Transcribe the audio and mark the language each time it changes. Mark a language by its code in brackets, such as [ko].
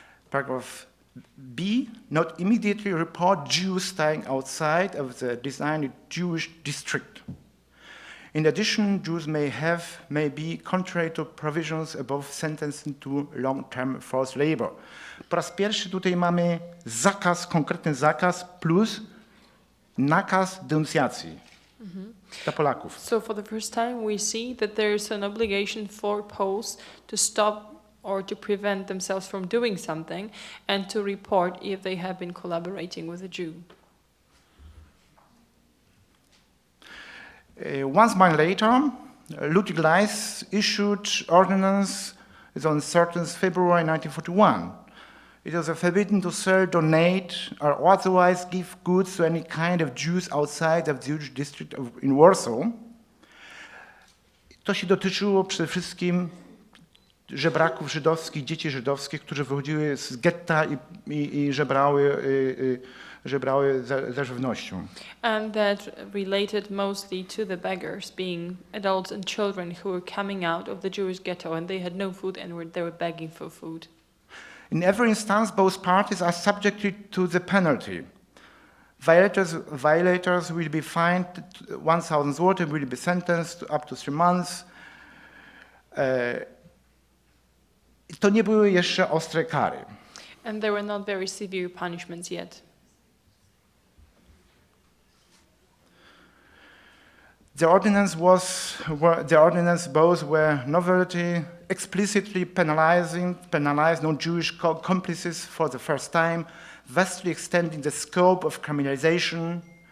[en] Paragraph B, not immediately report Jews staying outside of the designated Jewish district. In addition, Jews may be contrary to provisions above sentencing to long-term forced labor. [pl] Po raz pierwszy tutaj mamy zakaz, konkretny zakaz plus nakaz denuncjacji dla Polaków. [en] So for the first time we see that there is an obligation for Poles to stop or to prevent themselves from doing something and to report if they have been collaborating with a Jew. 1 month later, Ludwig Leist issued ordinance on 13th February 1941. It was forbidden to sell, donate, or otherwise give goods to any kind of Jews outside of the Jewish district in Warsaw. [pl] To się dotyczyło przede wszystkim żebraków żydowskich, dzieci żydowskich, którzy wychodziły z getta i żebrały za żywnością. [en] And that related mostly to the beggars, being adults and children who were coming out of the Jewish ghetto and they had no food and they were begging for food. In every instance, both parties are subjected to the penalty. Violators will be fined 1,000 zloty, will be sentenced to up to 3 months. [pl] To nie były jeszcze ostre kary. [en] And there were not very severe punishments yet. The ordinance both were novelty, explicitly penalized non-Jewish accomplices for the first time, vastly extending the scope of criminalization.